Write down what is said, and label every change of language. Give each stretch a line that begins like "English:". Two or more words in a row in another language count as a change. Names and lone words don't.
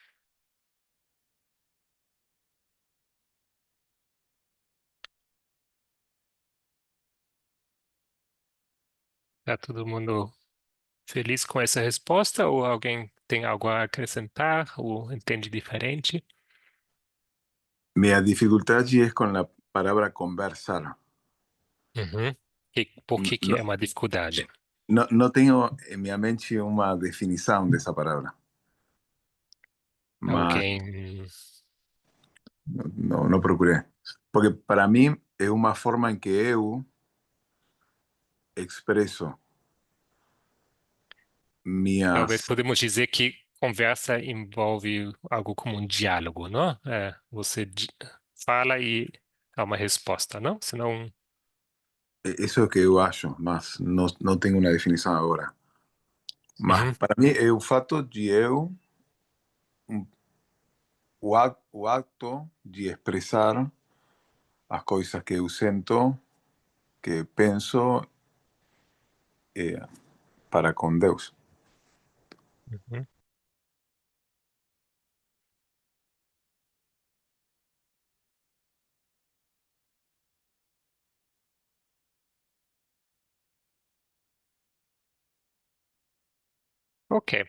Portuguese: Tá todo mundo feliz com essa resposta ou alguém tem algo a acrescentar ou entende diferente?
Spanish: Mi dificultad allí es con la palabra conversar.
Portuguese: Uhum. Por que
Spanish: No,
Portuguese: é uma dificuldade?
Spanish: no tengo en mi mente una definición de esa palabra,
Portuguese: mas Alguém.
Spanish: no procuré. Porque para mí es una forma en que eu expreso
Portuguese: Talvez minhas... podemos dizer que conversa envolve algo como um diálogo, não? Você fala e há uma resposta, não? Senão.
Spanish: Eso es que
Portuguese: eu acho, mas
Spanish: no tengo una definición ahora.
Portuguese: Mas Uhum.
Spanish: para mí es
Portuguese: o fato de eu, o acto de expresar as coisas que eu sinto, que penso eh, para com Deus. Uhum. Ok.